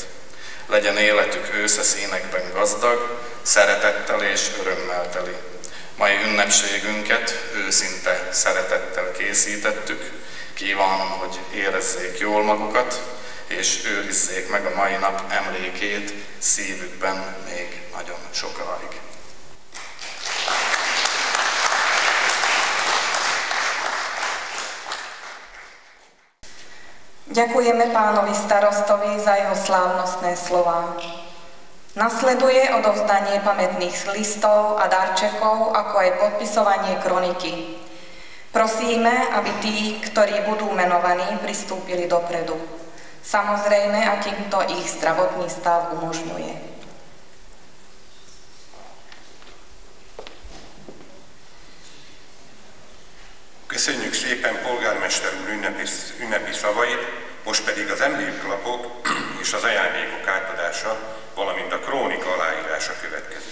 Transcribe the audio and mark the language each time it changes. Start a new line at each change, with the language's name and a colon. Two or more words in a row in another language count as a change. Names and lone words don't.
Hungarian: Legyen életük ősze színekben gazdag, szeretettel és örömmel teli. Mai ünnepségünket őszinte szeretettel készítettük. Kívánom, hogy érezzék jól magukat, és őrizzék meg a mai nap emlékét szívükben még nagyon sokáig.
Slovak: Ďakujeme pánovi starostovi za jeho slávnostné slová. Nasleduje odovzdanie pamätných listov a darčekov, ako aj podpisovanie kroniky. Prosíme, aby tí, ktorí budú menovaní, pristúpili dopredu. Samozrejme, akým to ich zdravotný stav umožňuje.
Hungarian: Köszönjük szépen polgármester úr ünnepi szavait, most pedig az emléklapok és az ajándékok átadása, valamint a krónika aláírása következik.